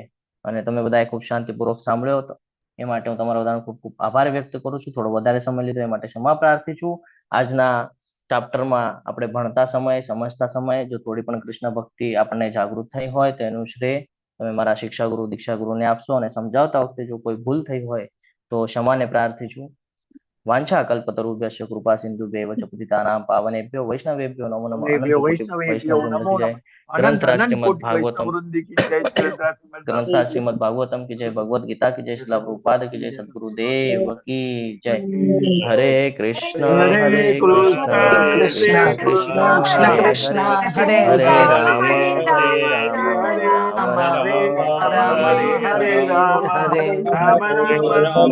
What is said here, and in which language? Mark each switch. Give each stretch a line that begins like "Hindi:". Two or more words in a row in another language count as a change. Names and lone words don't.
Gujarati: અને તમે બધાએ ખૂબ શાંતિપૂર્વક સાંભળ્યો હતો એ માટે હું તમારા બધાનો ખૂબ ખૂબ આભાર વ્યક્ત કરું છું. થોડો વધારે સમય લીધો એ માટે ક્ષમા પ્રાર્થી છું. આજના ચાપ્ટરમાં આપણે ભણતા સમયે, સમજતા સમયે જો થોડી પણ કૃષ્ણ ભક્તિ આપણને જાગૃત થઈ હોય તો એનું શ્રેય તમે મારા શિક્ષા ગુરુ, દીક્ષા ગુરુને આપશો અને સમજાવતા વખતે જો કોઈ ભૂલ થઈ હોય તો ક્ષમાને પ્રાર્થી છું.
Sanskrit: વાંછા કલ્પતરુભ્યશ્ચ કૃપા સિંધુભ્યૈવ ચ પતિતાનાં પાવનેભ્યો વૈષ્ણવેભ્યો નમો નમઃ.
Hindi: अनंत कोटि वैष्णववृंद की जय. ग्रंथराज श्रीमद भागवतम, ग्रंथराज श्रीमद भागवतम की जय, भगवत गीता की जय, श्रील प्रभुपाद की जय, सद्गुरुदेव की जय.
Sanskrit: हरे कृष्ण हरे कृष्ण कृष्ण कृष्ण हरे हरे, हरे राम राम राम हरे हरे, हरे